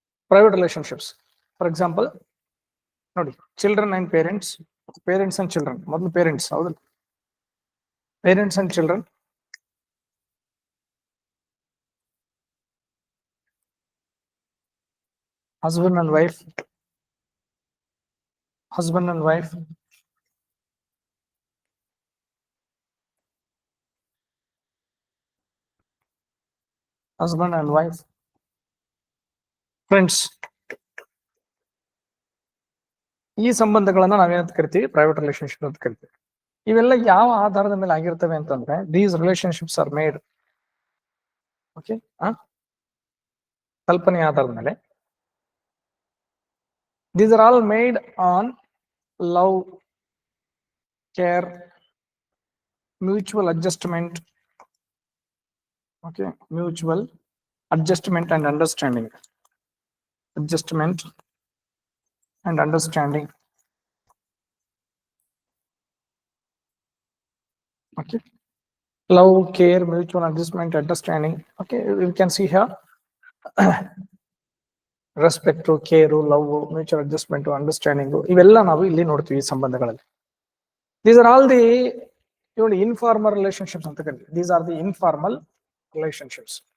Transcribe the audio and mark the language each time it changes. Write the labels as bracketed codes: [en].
[en] Private relationships for example ನೋಡಿ, children and parents, parents and children. [kn] ಮೊದಲು parents, ಹೌದಲ್ಲ? [en] Parents and children, husband and wife, husband and wife, husband and wife, friends. [kn] ಈ ಸಂಬಂಧಗಳನ್ನ ನಾವೇನಂತ ಕರಿತೀವಿ? Private relationship ಅಂತ ಕರಿತೀವಿ. ಇವೆಲ್ಲ ಯಾವ ಆಧಾರದ ಮೇಲೆ ಆಗಿರ್ತವೆ ಅಂತಂದ್ರೆ, [en] these relationships are made, [kn] okay, ಕಲ್ಪನೆಯ ಆಧಾರದ ಮೇಲೆ. [en] These are all made on love, care, mutual adjustment, okay, mutual adjustment and understanding. Adjustment and understanding. Okay. Love, care, mutual adjustment, understanding. Okay, we can see here. [kn] Respect, care, love, mutual adjustment, understanding, ಇವೆಲ್ಲ ನಾವು ಇಲ್ಲಿ ನೋಡ್ತೀವಿ ಈ ಸಂಬಂಧಗಳಲ್ಲಿ. [en] these are all the informal relationships [kn] ಅಂತ ಕರಿತೀವಿ. [en] These are the informal relationships.